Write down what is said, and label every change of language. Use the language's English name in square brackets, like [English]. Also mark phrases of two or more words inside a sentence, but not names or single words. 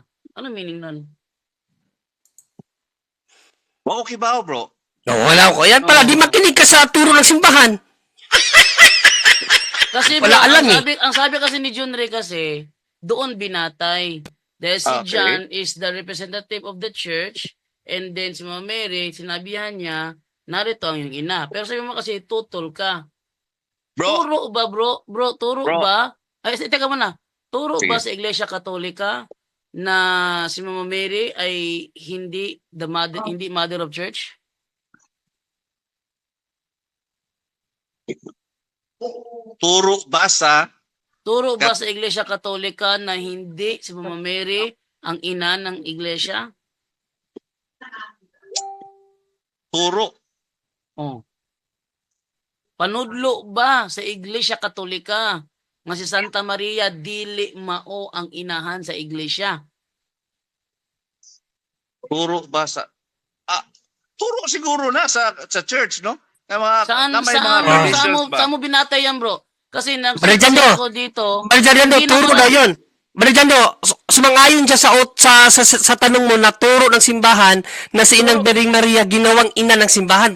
[Filipino] Ano meaning nun? Okay ba, bro? [Cebuano] No, wala ko. [Filipino] Yan pala, di makinig ka sa turo ng simbahan. Kasi Wala alam ang sabi kasi ni John Ray kasi, doon binatay. Dahil si Okay. [English] John is the representative of the church, and then [Filipino] si Mama Mary, sinabihan niya, narito ang iyong ina. Pero sabi mo kasi, tutol ka. Bro, Turo ba, bro? Bro, turo Bro. ba? Ay, teka muna. Turo Sige. ba sa Iglesia Katolika na si Mama Mary ay hindi [English] mother of church? [Filipino] turo ba sa Turo ba sa Iglesia Katolika na hindi si Mama Mary ang ina ng Iglesia? turo? Oh. [Cebuano] Panudlo ba sa Iglesia Katolika nga si Santa Maria dili mao ang inahan sa Iglesia? [Filipino] Turo ba sa... turo siguro na sa church, no? Na mga, Saan na may mga traditions ba? saan mo binatay yan, bro? Kasi Brigando. nagsasabi ko dito. Marijando, hindi turo naman- na yun. Marijando, sumangayon siya sa tanong mo na turo ng simbahan na si Inang Bering Maria ginawang ina ng simbahan.